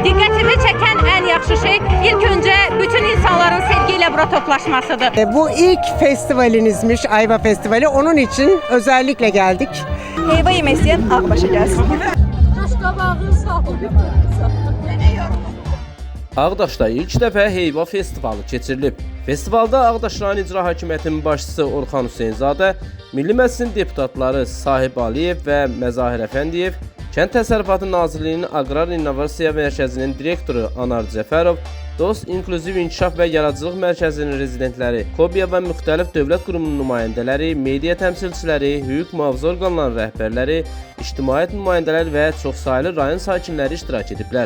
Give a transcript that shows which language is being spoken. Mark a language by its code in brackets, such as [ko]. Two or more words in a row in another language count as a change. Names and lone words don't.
[az] diqqətimi çəkən ən yaxşı şey ilk öncə bütün insanların sevgiyle bura toplaşmasıdır. [tr] Bu ilk festivalinizmiş, Ayva Festivali. Onun için özellikle geldik. [az] Heyva yemək istəyən Ağbaşa gəlsin. Ağdaşda ilk dəfə Heyva Festivalı keçirilib. Festivalda Ağdaş rayon İcra Hakimiyyətinin başçısı Orxan Hüseynzadə, Milli Məclisin deputatları Sahib Aliyev və Məzahir Əfəndiyev, Kənd Təsərrüfatı Nazirliyinin Aqrar İnnovasiya Mərkəzinin direktoru Anar Cəfərov, Dost İnklüziv İnkişaf və Yaradıcılıq Mərkəzinin rezidentləri, KOBİA və müxtəlif dövlət qurumunun nümayəndələri, media təmsilçiləri, hüquq mühafizə orqanlarının rəhbərləri, ictimaiyyət nümayəndələri və çoxsaylı rayon sakinləri iştirak ediblər.